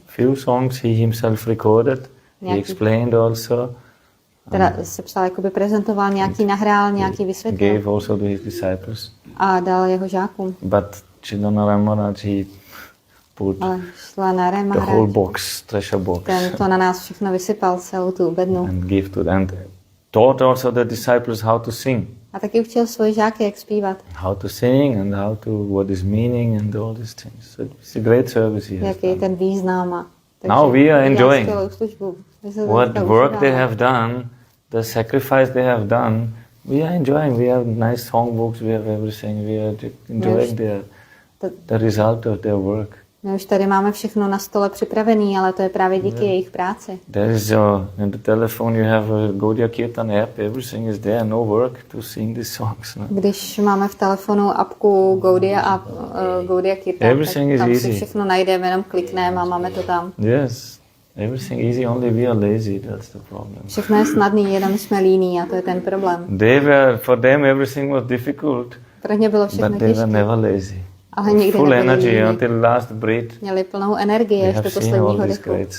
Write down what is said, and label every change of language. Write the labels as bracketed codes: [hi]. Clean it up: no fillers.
[en] Few songs he himself recorded. He explained also. [cs] Teda sepsal, jakoby prezentoval nějaký, nahrál, nějaký vysvětlil. [en] Gave also to his disciples. [cs] A dal jeho žákům. [en] But Nārāyaṇa Maharaj, he put the whole box, treasure box. [cs] Ten to na nás všechno vysypal, celou tu bednu. [en] And give to them. Taught also the disciples how to sing. [cs] A taky učil svoje žáky, jak zpívat. [en] How to sing and how to, what is meaning and all these things. So it's a great service he has [cs] jaký je ten význam. [en] Now we are enjoying what work they have done, the sacrifice they have done. We are enjoying. We have nice songbooks. We have everything. We are enjoying the result of their work. [cs] My už tady máme všechno na stole připravený, ale to je právě díky jejich práci. [en] There is in the telephone you have a Gaudiya Kirtan app. Everything is there. No work to sing these songs. No? [cs] Když máme v telefonu apku Gaudiya Kirtan, [en] everything [cs] tak tam [en] is [cs] si všechno najdeme, jenom klikneme a máme to tam. [en] Yes, everything easy. Only we are lazy. That's the problem. [cs] Všechno je snadný, jenom jsme líní a to je ten problém. [en] For them everything was difficult. [cs] Pro ně bylo všechno těžké. [en] But they were never lazy. [cs] Ale nikdy [en] full energy until last breath. [cs] Měli plnou energii až do posledního dechu.